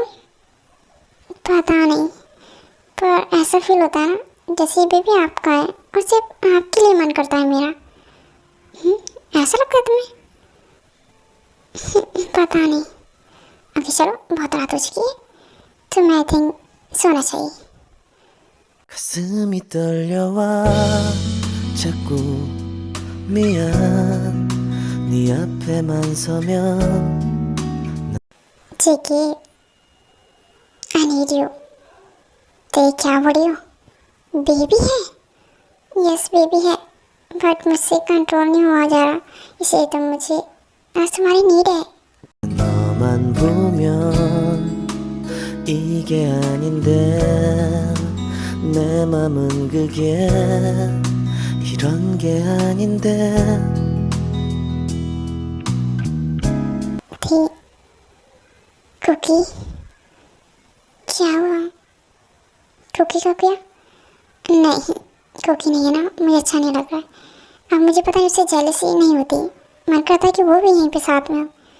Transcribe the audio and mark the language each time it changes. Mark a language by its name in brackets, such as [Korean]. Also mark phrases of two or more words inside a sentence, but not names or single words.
[Hindi] पता नहीं, पर ऐसा फील होता है ना जैसे बेबी आपका है और सिर्फ आपके लिए मन करता है मेरा। ऐसा लगता है तुम्हें? पता नहीं। अभी चलो बहुत रात हो चुकी है तो मैं [English] I think [Hindi] सोना चाहिए। [Korean] 가슴이 떨려와 자꾸 미안 네 앞에만 서면 [English] जेकी I need you। [Hindi] ते क्या बोल रही हो? बेबी है? [English] yes baby [Hindi] है, बट मुझसे कंट्रोल नहीं हुआ जा रहा, इसलिए तो मुझे आज तुम्हारी नीड है। [Korean] 너만 보면 이게 아닌데 내 맘은 그게 이런 게 아닌데 [Hindi] थी कुकी, क्या हुआ? कुकी का क्या? नहीं कुकी नहीं है ना, मुझे अच्छा नहीं लग रहा है। अब मुझे पता है उससे जेलसी नहीं होती, मन करता है कि वो भी यहीं पे साथ में हो।